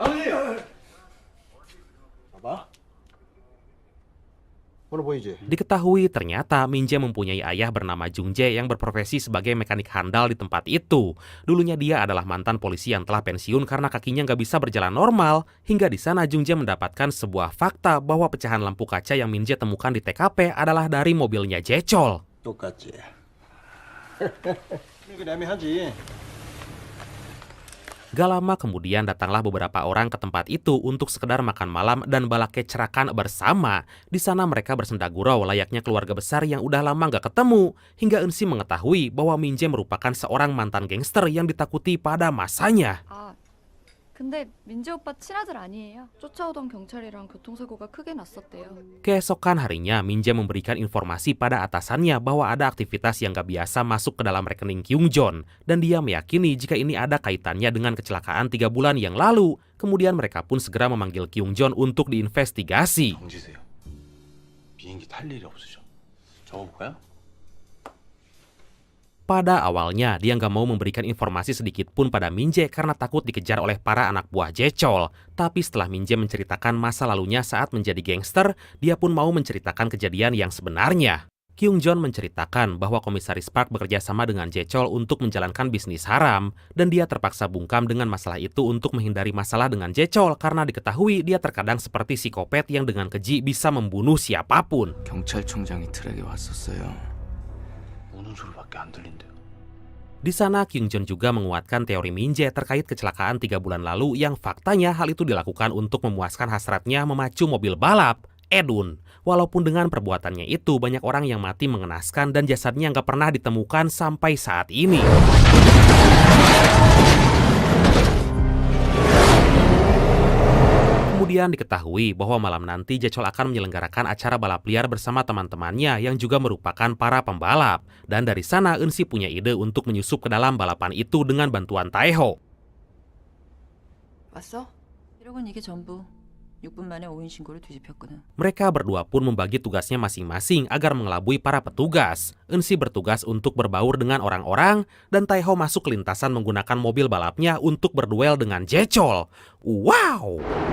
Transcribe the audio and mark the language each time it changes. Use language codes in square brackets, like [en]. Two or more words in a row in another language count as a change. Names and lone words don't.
[ko] 뭐로 보이지? [id] Diketahui ternyata Min Jae mempunyai ayah bernama Jung Jae yang berprofesi sebagai mekanik handal di tempat itu. Dulunya dia adalah mantan polisi yang telah pensiun karena kakinya nggak bisa berjalan normal. Hingga di sana Jung Jae mendapatkan sebuah fakta bahwa pecahan lampu kaca yang Min Jae temukan di TKP adalah dari mobilnya Jae-chol. [ko] 똑같지. 이게 애매하지. [id] Gak lama kemudian datanglah beberapa orang ke tempat itu untuk sekedar makan malam dan balakecerakan bersama. Di sana mereka bersendagurau layaknya keluarga besar yang udah lama gak ketemu. Hingga Eun-si mengetahui bahwa Min Jae merupakan seorang mantan gangster yang ditakuti pada masanya. [ko] 아, 근데 민재 오빠 친아들 아니에요? 쫓아오던 경찰이랑 교통사고가 크게 났었대요. [id] Keesokan harinya, Min Jae memberikan informasi pada atasannya bahwa ada aktivitas yang gak biasa masuk ke dalam rekening Kyung-jon. Dan dia meyakini jika ini ada kaitannya dengan kecelakaan 3 bulan yang lalu. Kemudian mereka pun segera memanggil Kyung-jon untuk diinvestigasi. [ko] 정지세요. 비행기 탈 일이 없으셔. 적어볼까요? [id] Pada awalnya, dia nggak mau memberikan informasi sedikit pun pada Min Jae karena takut dikejar oleh para anak buah Jae-chol. Tapi setelah Min Jae menceritakan masa lalunya saat menjadi gangster, dia pun mau menceritakan kejadian yang sebenarnya. Kyung-jon menceritakan bahwa Komisaris Park bekerja sama dengan Jae-chol untuk menjalankan bisnis haram, dan dia terpaksa bungkam dengan masalah itu untuk menghindari masalah dengan Jae-chol karena diketahui dia terkadang seperti psikopat yang dengan keji bisa membunuh siapapun. [ko] 경찰청장이 트랙에 왔었어요. 우는 소리밖에 안 들린대요. [id] Di sana, Kyung-jon juga menguatkan teori Min Jae terkait kecelakaan 3 bulan lalu yang faktanya hal itu dilakukan untuk memuaskan hasratnya memacu mobil balap, Edun. Walaupun dengan perbuatannya itu, banyak orang yang mati mengenaskan dan jasadnya nggak pernah ditemukan sampai saat ini. Kemudian diketahui bahwa malam nanti Jae-chol akan menyelenggarakan acara balap liar bersama teman-temannya yang juga merupakan para pembalap. Dan dari sana Eun-si punya ide untuk menyusup ke dalam balapan itu dengan bantuan Tae-ho. [ko] 왔어? 1억은 이게 전부. 6분 만에 오인 신고를 뒤집혔거든. [id] Mereka berdua pun membagi tugasnya masing-masing agar mengelabui para petugas. Eun-si bertugas untuk berbaur dengan orang-orang, dan Tae-ho masuk ke lintasan menggunakan mobil balapnya untuk berduel dengan Jae-chol. Wow!